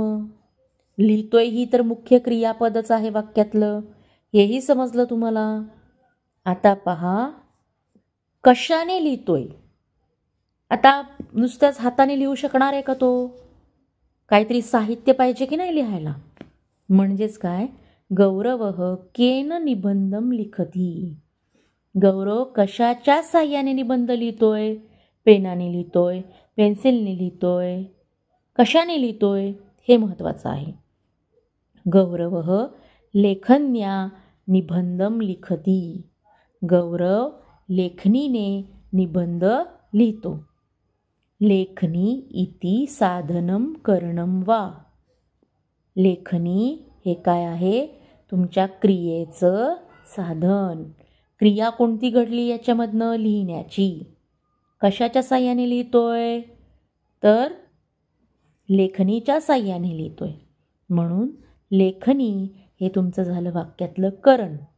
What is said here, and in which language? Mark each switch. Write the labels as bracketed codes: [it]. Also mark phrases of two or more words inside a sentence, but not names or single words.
[mr] लिहितोय ही तर मुख्य क्रियापदच आहे वाक्यातलं, हेही समजलं तुम्हाला. आता पहा, कशाने लिहितोय? आता नुसत्याच हाताने लिहू शकणार आहे का तो? काहीतरी साहित्य पाहिजे की नाही लिहायला. म्हणजेच काय, [sa] गौरवः केन निबंधम लिखती. [mr] गौरव कशाच्या साह्याने निबंध लिहितोय? पेनाने लिहितोय, पेन्सिलने लिहितोय, कशाने लिहितोय हे महत्त्वाचं आहे. [sa] गौरवः लेखन्या निबंधम लिखती. [mr] गौरव लेखनीने निबंध लिहितो. [sa] लेखनी इति साधनम करणम वा. [mr] लेखनी हे काय आहे? तुमच्या क्रियेचं साधन. क्रिया कोणती घडली याच्यामधनं? लिहिण्याची. कशाच्या साह्याने लिहितोय? तर लेखनीच्या साह्याने लिहितोय. म्हणून लेखनी हे तुमचं झालं वाक्यातलं करण.